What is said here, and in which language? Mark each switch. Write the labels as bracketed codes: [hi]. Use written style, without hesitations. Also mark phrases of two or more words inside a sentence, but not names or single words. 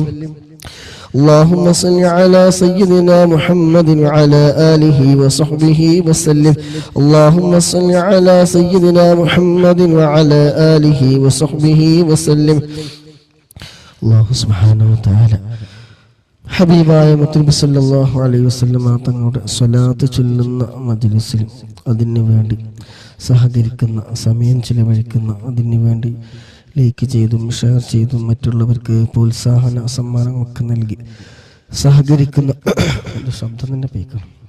[ar] اللهم صل على سيدنا محمد وعلى آله وصحبه وسلم. اللهم صل على سيدنا محمد وعلى آله وصحبه وسلم. الله سبحانه وتعالى [ml] ഹബീബായ മുത്തുനബി [ar] صلى الله عليه وسلم [ml] തങ്ങളുടെ സ്വലാത്ത് ചൊല്ലുന്ന മജ്‌ലിസിലും അതിനു വേണ്ടി സഹകരിക്കുന്ന, സമയം ചിലവഴിക്കുന്ന, അതിനു വേണ്ടി ലൈക്ക് ചെയ്തും ഷെയർ ചെയ്തും മറ്റുള്ളവർക്ക് പ്രോത്സാഹന സമ്മാനങ്ങളൊക്കെ നൽകി സഹകരിക്കുന്ന ശബ്ദം തന്നെ പേക്കണം